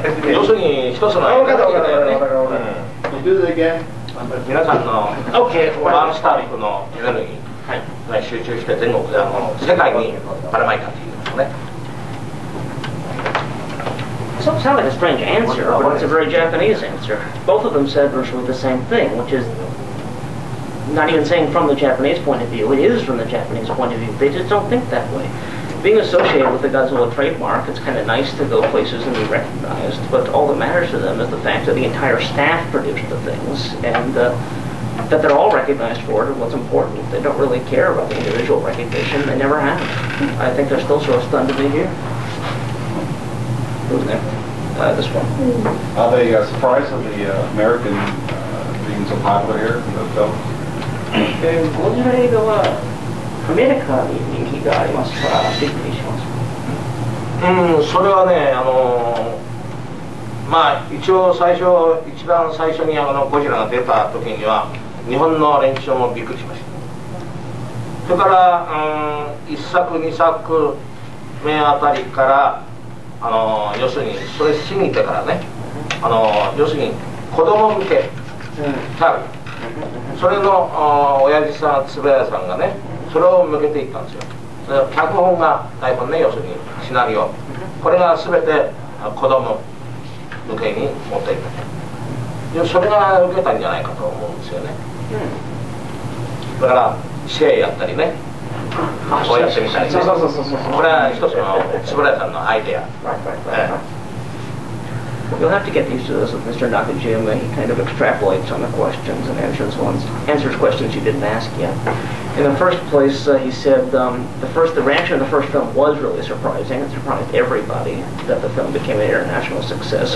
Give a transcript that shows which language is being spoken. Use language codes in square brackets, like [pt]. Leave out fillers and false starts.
[ja] 要するに一つのエネルギーだよね。皆さんのワンスタッフのエネルギーが集中して全国で世界にばらまいたということね。 [en] It sounds like a strange answer, but it's a very Japanese answer. Both of them said virtually the same thing, which is not even saying from the Japanese point of view. It is from the Japanese point of view. They just don't think that way. Being associated with the Godzilla trademark, it's kind of nice to go places and be recognized, but all that matters to them is the fact that the entire staff produced the things, and that they're all recognized for it, and what's important. They don't really care about the individual recognition. They never have. I think they're still sort of stunned to be here. Who's next? This one. Are they surprised at the American being so popular here in the film? [ja] ゴジラ映画はアメリカに人気がありますからびっくりします。それはね、まあ一応一番最初にゴジラが出た時には日本の連中もびっくりしました。それから1作2作目あたりから要するにそれ過ぎてからね、要するに子供向けタル、それの親父さん円谷さんがねそれを向けていったんですよ。脚本が台本ね、要するにシナリオ、これが全て子供向けに持っていった。それが受けたんじゃないかと思うんですよね。だからシェイやったりね、こうやってみたりね、これは一つの円谷さんのアイデア。 [en] You'll have to get used to this with Mr. Nakajima. He kind of extrapolates on the questions and answers questions you didn't ask yet. In the first place, he said the reaction of the first film was really surprising. It surprised everybody that the film became an international success.